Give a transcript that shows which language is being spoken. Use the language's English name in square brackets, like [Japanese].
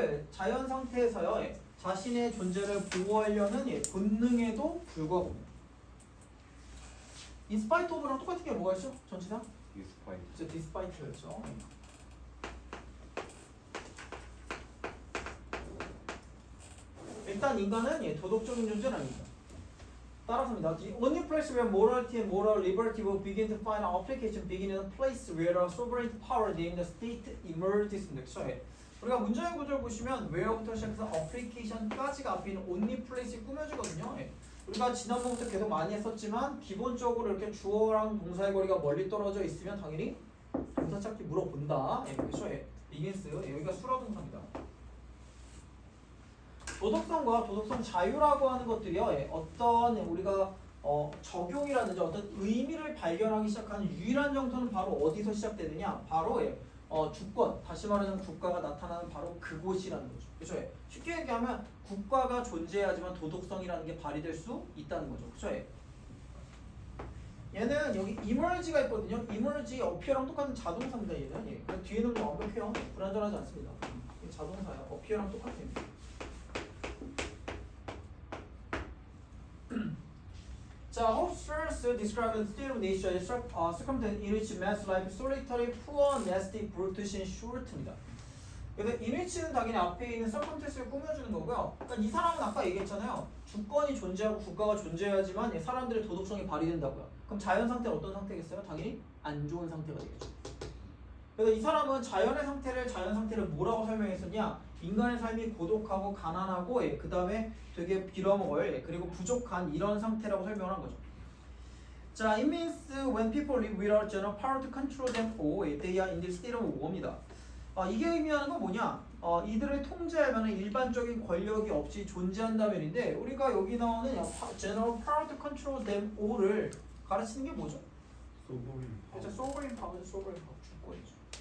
[Korean] 자연 상태에서요. 자신의 존재를 보호하려는 본능에도 불구하고 인스파이트 오브랑 똑같은 게 뭐가 있죠? 전치사? 디스파이트. 그쵸, 디스파이트였죠. 일단 인간은 도덕적인 존재는 아닙니다. 따라서입니다. [English] The only place where morality and moral liberty will begin to find application begin in a place where a sovereign power named the state emerges. [Korean] 우리가 문장의 구조를 보시면 where부터 시작해서 application까지가 앞에 있는 only place이 꾸며지거든요. 우리가 지난번부터 계속 많이 했었지만 기본적으로 이렇게 주어랑 동사의 거리가 멀리 떨어져 있으면 당연히 동사 찾기 물어본다. 그렇죠? begins 여기가 수라 동사입니다. 도덕성과 도덕성 자유라고 하는 것들이요. 어떤 우리가 적용이라든지 어떤 의미를 발견하기 시작하는 유일한 정도는 바로 어디서 시작되느냐? 바로 주권, 다시 말하자면 국가가 나타나는 바로 그곳이라는 거죠. 그렇죠? 쉽게 얘기하면 국가가 존재하지만 도덕성이라는 게 발휘될 수 있다는 거죠. 그렇죠? 얘는 여기 emerge가 있거든요. emerge, appear랑 똑같은 자동사입니다. 얘는 그래서 뒤에는 뭐 완벽해요. 불안전하지 않습니다. 이게 자동사야. appear랑 똑같아요. [English] 자, Hobbes first described the state of nature as circumstance in which man's life is solitary, poor, nasty, brutish, and short입니다. [Korean] 그래서 in which는 당연히 앞에 있는 circumstance를 꾸며주는 거고요. 그러니까 이 사람은 아까 얘기했잖아요. 주권이 존재하고 국가가 존재하지만 사람들의 도덕성이 발휘된다고요. 그럼 자연 상태는 어떤 상태겠어요? 당연히 안 좋은 상태가 되겠죠. 그래서 이 사람은 자연 상태를 뭐라고 설명했었냐? 인간의 삶이 고독하고 가난하고 그 다음에 되게 빌어먹을 그리고 부족한 이런 상태라고 설명을 한 거죠. [English] 자, it means when people live without general power to control them all, they are in this state of war입니다. [Korean] 이게 의미하는 건 뭐냐? 이들을 통제하면 일반적인 권력이 없이 존재한다면인데 우리가 여기 나오는 [English] general power to control them all [Korean] 을 가르치는 게 뭐죠? 소보린. 그렇죠, sovereign power, sovereign power 주권이죠.